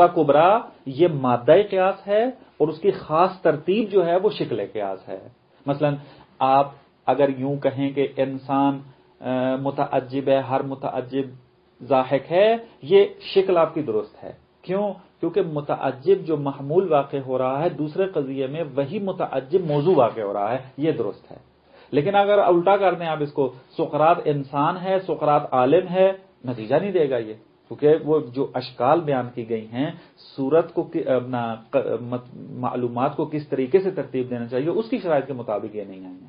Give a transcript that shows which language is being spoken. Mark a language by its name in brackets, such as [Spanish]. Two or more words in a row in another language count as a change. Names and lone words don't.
[Urdu] کبرا یہ مادہ قیاس ہے، اور اس کی خاص ترتیب جو ہے وہ شکل قیاس ہے۔ مثلا آپ اگر یوں کہیں کہ انسان متعجب ہے، ہر متعجب ضاحک ہے، یہ شکل آپ کی درست ہے، کیوں؟ کیونکہ متعجب جو محمول واقع ہو رہا ہے دوسرے قضیے میں وہی متعجب موضوع واقع ہو رہا ہے، یہ درست ہے۔ لیکن اگر الٹا کر دیں آپ اس کو، سقراط انسان ہے، سقراط عالم ہے، نتیجہ نہیں دے گا یہ، کیونکہ وہ جو اشکال بیان کی گئی ہیں، صورت کو معلومات کو کس طریقے سے ترتیب دینا چاہیے اس کی شرائط کے مطابق یہ نہیں آئی ہیں۔